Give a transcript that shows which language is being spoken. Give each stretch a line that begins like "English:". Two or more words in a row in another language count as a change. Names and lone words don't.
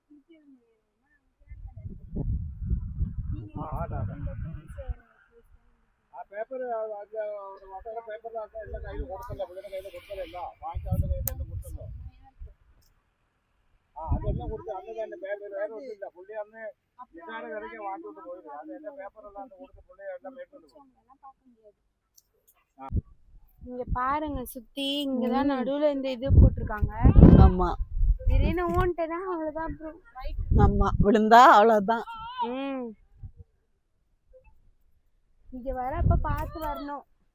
Malayalam: ആ പേപ്പർ പേപ്പറിൽ എല്ലാം കയ്യിൽ കൊടുക്കല്ലോ, പുള്ളിയുടെ കയ്യിൽ കൊടുക്കലല്ലോ, വാങ്ങിച്ചവരുടെ കയ്യിൽ കൊടുക്കല്ലോ. അന്ന് കൊടുത്ത് അന്ന് തന്നെ പേപ്പർ വേറെ ഒന്നുമില്ല. പുള്ളി അന്ന് നിസാര വിലയ്ക്ക് വാങ്ങിക്കൊണ്ട് പോയത്. അത് എന്റെ പേപ്പറെല്ലാം അന്ന് കൊടുത്ത് പുള്ളി എല്ലാം മേടിച്ചോണ്ട് പോയി.
Tamil: இங்க பாருங்க சுத்தி இங்கதான் நடுவுல இந்த இது போட்டிருக்காங்க. ஆமா திடீர்னு ஓன்ட்டேன்னா அவ்வளவுதான் அப்புறம் ஆமா விழுந்தா அவ்வளவுதான். இங்க வர அப்ப பார்த்து வரணும்.